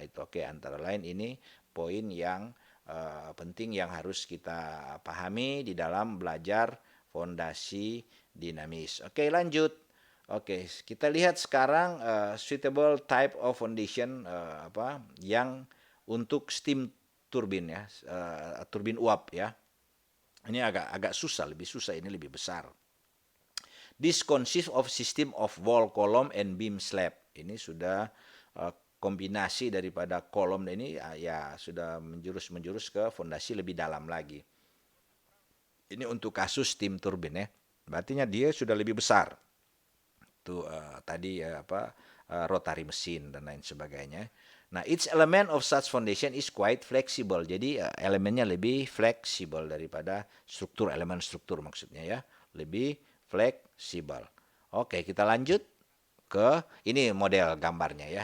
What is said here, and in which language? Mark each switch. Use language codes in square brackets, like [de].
[id] Itu oke. Antara lain ini poin yang penting yang harus kita pahami di dalam belajar fondasi dinamis. Oke, lanjut. Oke, kita lihat sekarang [en] suitable type of foundation [id] yang untuk steam turbine ya, turbin uap ya. Ini agak susah, lebih susah, ini lebih besar. [en] This consists of system of wall column and beam slab. [id] Ini sudah kombinasi daripada kolom ini ya sudah menjurus ke fondasi lebih dalam lagi. Ini untuk kasus steam turbine ya. Artinya dia sudah lebih besar. Tuh tadi rotary mesin dan lain sebagainya. [en] Nah, each element of such foundation is quite flexible. [id] Jadi elemennya lebih fleksibel daripada elemen struktur maksudnya ya. Lebih fleksibel. Oke, kita lanjut ke ini model gambarnya ya.